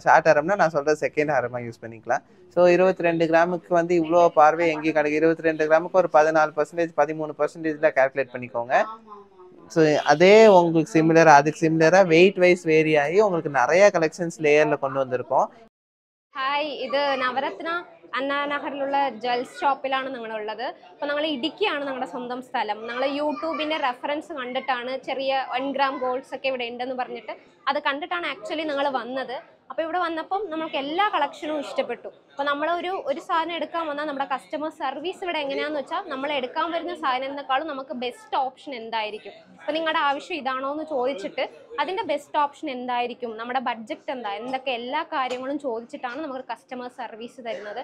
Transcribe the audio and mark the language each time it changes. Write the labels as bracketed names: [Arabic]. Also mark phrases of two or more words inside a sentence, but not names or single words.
[Tamil] ஷார்ட் ஹாரம்னா நான் சொல்கிறது செகண்ட் ஹாரமாக யூஸ் பண்ணிக்கலாம். ஸோ 22 கிராமுக்கு வந்து இவ்வளோ பார்வை எங்கேயும் கிடைக்கும். 22 கிராமுக்கு ஒரு 14% 13% கால்குலேட் பண்ணிக்கோங்க. ஸோ அதே உங்களுக்கு அதுக்கு சிமிலராக [English] weight wise vary [Tamil] ஆகி உங்களுக்கு நிறைய கலெக்ஷன்ஸ் லேயரில் கொண்டு வந்திருக்கோம். [Malayalam] ഹായ്, ഇത് നവരത്ന അണ്ണാനഗറിലുള്ള ജ്വൽസ് ഷോപ്പിലാണ് ഞങ്ങളുള്ളത്. അപ്പോൾ ഞങ്ങൾ ഇടുക്കിയാണ് ഞങ്ങളുടെ സ്വന്തം സ്ഥലം. ഞങ്ങൾ യൂട്യൂബിൻ്റെ റെഫറൻസ് കണ്ടിട്ടാണ് ചെറിയ 1 [English] gram golds [Malayalam] ഒക്കെ ഇവിടെ ഉണ്ടെന്ന് പറഞ്ഞിട്ട് അത് കണ്ടിട്ടാണ് ആക്ച്വലി ഞങ്ങൾ വന്നത്. അപ്പോൾ ഇവിടെ വന്നപ്പം നമുക്ക് എല്ലാ കളക്ഷനും ഇഷ്ടപ്പെട്ടു. അപ്പോൾ നമ്മൾ ഒരു സാധനം എടുക്കാൻ വന്നാൽ നമ്മുടെ [English] customer service [Malayalam] ഇവിടെ എങ്ങനെയാണെന്ന് വെച്ചാൽ നമ്മൾ എടുക്കാൻ വരുന്ന സാധനത്തിനേക്കാളും നമുക്ക് [English] best option [Malayalam] എന്തായിരിക്കും, അപ്പോൾ നിങ്ങളുടെ ആവശ്യം ഇതാണോ എന്ന് ചോദിച്ചിട്ട് അതിൻ്റെ [English] best option [Malayalam] എന്തായിരിക്കും, നമ്മുടെ ബഡ്ജറ്റ് എന്താ, എന്തൊക്കെ എല്ലാ കാര്യങ്ങളും ചോദിച്ചിട്ടാണ് നമുക്ക് [English] customer service [Malayalam] തരുന്നത്.